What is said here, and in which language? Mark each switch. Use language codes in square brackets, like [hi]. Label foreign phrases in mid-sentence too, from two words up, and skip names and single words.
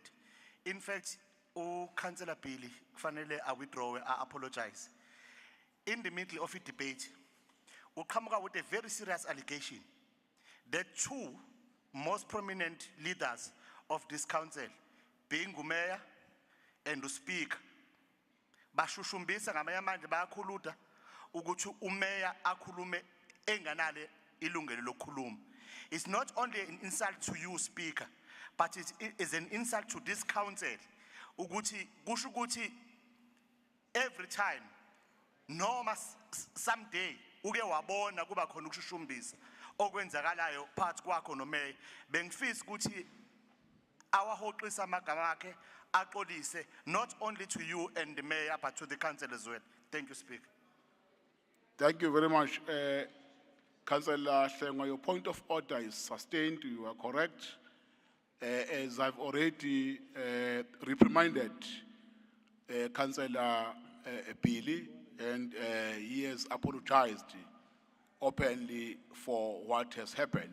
[en] In fact, Councillor Pili, finally I withdraw, I apologize. In the middle of a debate, we come out with a very serious allegation that two most prominent leaders of this council, being Mayor and the Speaker, [zu] bashushumbisa ngamanye amandla bayakhuluda ukuthi umeya akhulume enganale ilungelo lokukhuluma. [en] It's not only an insult to you, Speaker, but it is an insult to this council. [zu] Ukuthi kusho ukuthi [en] every time [zu] noma someday uke wabona kuba khona ukushushumbisa okwenzakalayo phakathi kwakho nomeya, bengifisa ukuthi awahoxisa amagama akhe axolise [en] not only to you and the mayor but to the council as well. Thank you, Speaker. Thank you very much. Councillor Hlengwa, your point of order is sustained. You are correct. As I've already reprimanded Councillor Pili, and he has apologized openly for what has happened.